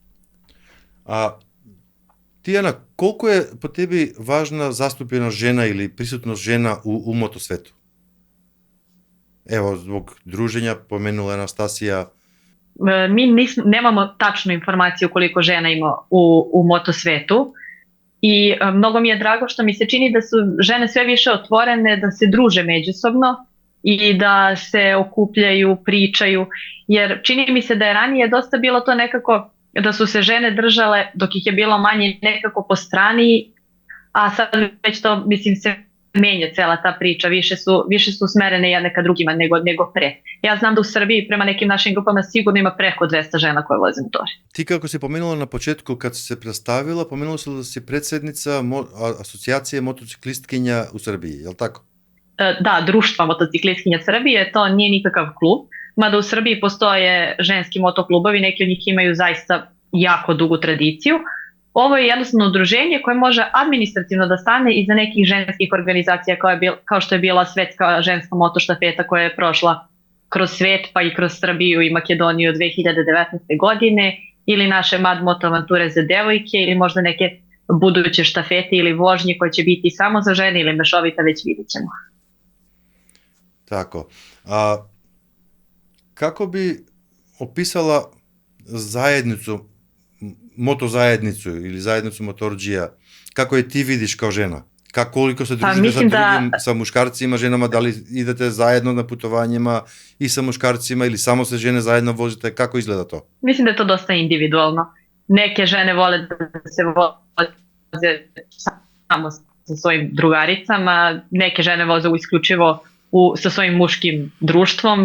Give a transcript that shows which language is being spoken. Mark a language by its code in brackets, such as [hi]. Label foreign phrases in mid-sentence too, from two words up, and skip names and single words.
[mk] Тијана, колку е по тебе важна заступена жена или присутност жена у мотосвету? [sr] Ево, због дружења, поменула Анастасија. Mi nemamo tačnu informaciju koliko žena ima u motosvetu i mnogo mi je drago što mi se čini da su žene sve više otvorene, da se druže međusobno i da se okupljaju, pričaju, jer čini mi se da je ranije dosta bilo to nekako da su se žene držale dok ih je bilo manje nekako po strani, a sad već to mislim se menja cela ta priča, više su usmerene jedne ka drugima nego pre. Ja znam da u Srbiji prema nekim našim grupama sigurno ima preko 200 žena koje voze motore. [mk] Ти како си поминала на почетку кад се представила, поминала си да си председница асоцијација мотоциклисткиња у Србија, јел тако? [sr] Da, društva motociklistkinja Srbije, to nije nikakav klub, mada u Srbiji postoje ženski motoklubovi, neki od njih imaju zaista jako dugu tradiciju. Ovo je jednostavno udruženje koje može administrativno da stane iza nekih ženskih organizacija kao što je bila Svetska ženska motoštafeta koja je prošla kroz svet pa i kroz Srbiju i Makedoniju 2019. godine, ili naše Mad Moto avanture za devojke, ili možda neke buduće štafete ili vožnje koje će biti samo za žene ili mešovita, već vidit ćemo. Тако. [mk] Како би описала заедницу, мотозаедницу или заедницу моторџија, како е ти видиш као жена? [sr] Колико се дружите sa drugim, sa muškarcima, ženama, da li idete zajedno na putovanjima i sa muškarcima ili samo se žene zajedno vozite, kako izgleda to? Mislim da je to dosta individualno. Neke žene vole da se voze samo sa svojim drugaricama, neke žene voze isključivo sa svojim muškim društvom.